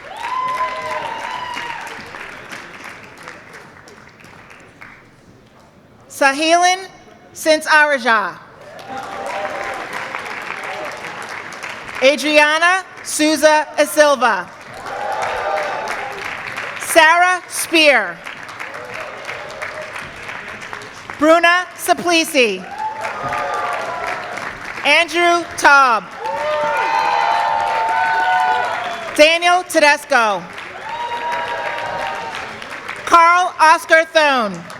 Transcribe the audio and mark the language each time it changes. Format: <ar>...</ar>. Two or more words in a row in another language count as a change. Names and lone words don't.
<en>Sahilin Sint-Araja. Adriana Souza e Silva. Sarah Spear. Bruna Saplisi. Andrew Taub. Daniel Tedesco. Carl Oscar Thone.</en>